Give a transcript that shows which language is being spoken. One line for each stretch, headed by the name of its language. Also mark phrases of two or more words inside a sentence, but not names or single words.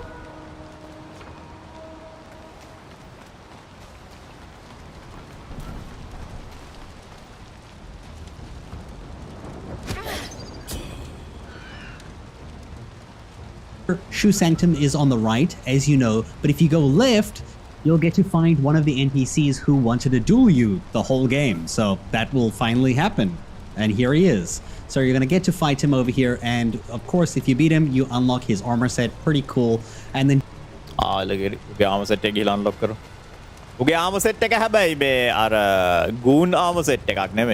English: Shu Sanctum is on the right, as you know, but if you go left, you'll get to find one of the NPCs who wanted to duel you the whole game. So that will finally happen. And here he is. So you're going to get to fight him over here. And of course, if you beat him, you unlock his armor set. Pretty cool. And then... look at it.
Sinhala: උගේ
English: armor set
Sinhala: එක ගිහලා unlock කරමු. උගේ
English: armor set
Sinhala: එක හැබැයි මේ අර
English: goon armor set
Sinhala: එකක් නෙමෙයි.